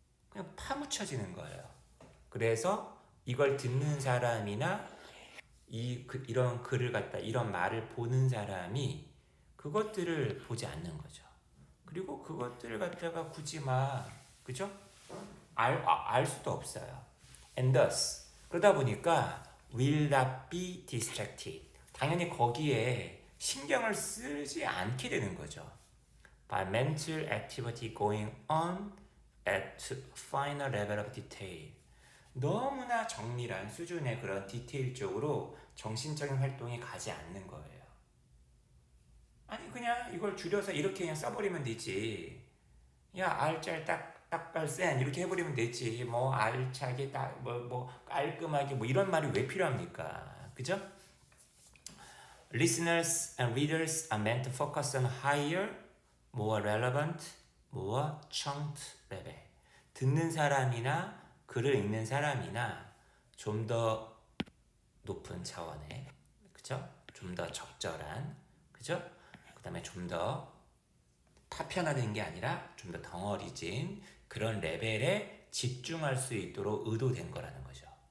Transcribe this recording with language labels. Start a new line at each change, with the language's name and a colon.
Korean: 그냥 파묻혀지는 거예요. 그래서 이걸 듣는 사람이나 이런 글을 갖다 이런 말을 보는 사람이 그것들을 보지 않는 거죠. 그리고 그것들을 갖다가 굳이 그죠? 알 수도 없어요.
English: And thus
Korean: 그러다 보니까
English: will not be distracted.
Korean: 당연히 거기에 신경을 쓰지 않게 되는 거죠.
English: By mental activity going on at final level of detail.
Korean: 너무나 정밀한 수준의 그런 디테일적으로 정신적인 활동이 가지 않는 거예요. 아니 그냥 이걸 줄여서 이렇게 그냥 써버리면 되지. 야 알짤 딱깔센 이렇게 해버리면 되지. 뭐 알차게 뭐 깔끔하게 뭐 이런 말이 왜 필요합니까? 그죠?
English: Listeners and readers are meant to focus on higher, more relevant, more chunked level.
Korean: 듣는 사람이나 글을 읽는 사람이나 좀 더 높은 차원의, 그죠? 좀 더 적절한, 그죠? 그 다음에 좀 더 파편화된 게 아니라 좀 더 덩어리진 그런 레벨에 집중할 수 있도록 의도된 거라는 거죠.